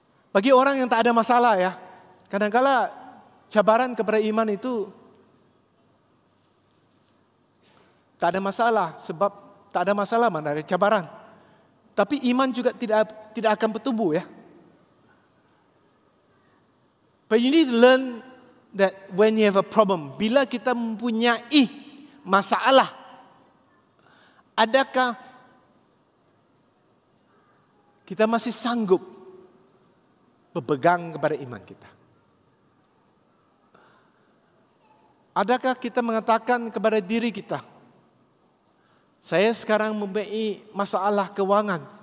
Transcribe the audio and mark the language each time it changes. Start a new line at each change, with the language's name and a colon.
Malay: Bagi orang yang tak ada masalah ya. Kadang-kala cabaran kepada iman itu tak ada masalah. Sebab tak ada masalah mana dari cabaran. Tapi iman juga tidak akan bertumbuh ya.
English: But you need to learn that when you have a problem.
Malay: Bila kita mempunyai masalah. Adakah kita masih sanggup berpegang kepada iman kita? Adakah kita mengatakan kepada diri kita, saya sekarang mempunyai masalah keuangan.